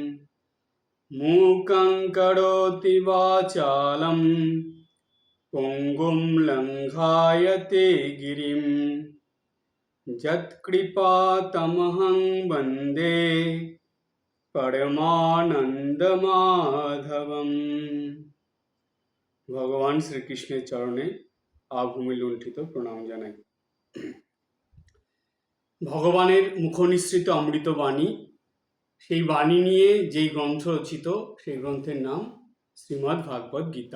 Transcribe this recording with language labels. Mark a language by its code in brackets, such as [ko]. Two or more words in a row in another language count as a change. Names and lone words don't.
[sa] मूकं करोति वाचालं पुङ्गुं लङ्घायते गिरिं यत्कृपातमहं वन्दे परमानन्दमाधवम्। [bn] ভগবান শ্রীকৃষ্ণের চরণে আভূমি লুণ্ঠিত প্রণাম জানাই। ভগবানের মুখনিসৃত অমৃত বাণী, সেই বাণী নিয়ে যেই গ্রন্থ রচিত সেই গ্রন্থের নাম শ্রীমদ্ ভাগবত গীতা।